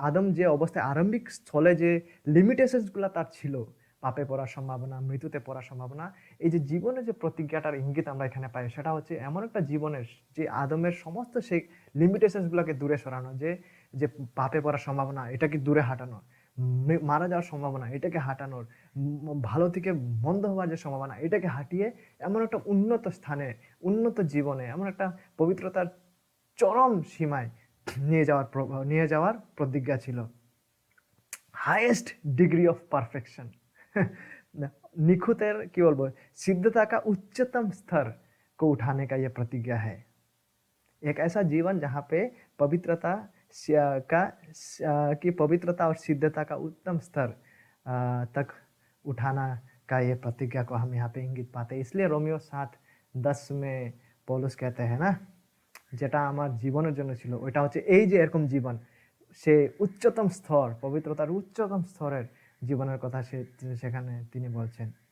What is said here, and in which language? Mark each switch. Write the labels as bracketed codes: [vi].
[bn] আদম যে অবস্থায় আরম্ভিক স্থলে যে লিমিটেশনসগুলো তার ছিল, পাপে পড়ার সম্ভাবনা, মৃত্যুতে পড়ার সম্ভাবনা, এই যে জীবনের যে প্রতিজ্ঞাটার ইঙ্গিত আমরা এখানে পাই, সেটা হচ্ছে এমন একটা জীবনের যে আদমের সমস্ত সেই লিমিটেশনসগুলোকে দূরে সরানো, যে পাপে পড়ার সম্ভাবনা এটাকে দূরে হাঁটানো, মারা যাওয়ার সম্ভাবনা এটাকে হাঁটানোর, ভালো থেকে মন্দ হওয়ার যে সম্ভাবনা এটাকে হাঁটিয়ে এমন একটা উন্নত স্থানে, উন্নত জীবনে, এমন একটা পবিত্রতার চরম সীমায় নিয়ে যাওয়ার প্রতিজ্ঞা ছিল। [hi] हाईएस्ट डिग्री ऑफ परफेक्शन, [bn] निखुतेर की बोलबो [hi] सिद्धता का उच्चतम स्तर को उठाने का यह प्रतिज्ञा है। एक ऐसा जीवन जहाँ पे पवित्रता की पवित्रता और सिद्धता का उत्तम स्तर तक उठाना का ये प्रतिज्ञा को हम यहाँ पे इंगित पाते हैं। इसलिए रोमियो 7:10 में पौलुस कहते हैं ना, [bn] যেটা আমার জীবনের জন্য ছিল ওইটা হচ্ছে এই যে এরকম জীবন, সে উচ্চতম স্তর, পবিত্রতার উচ্চতম স্তরের জীবনের কথা সেখানে তিনি বলছেন।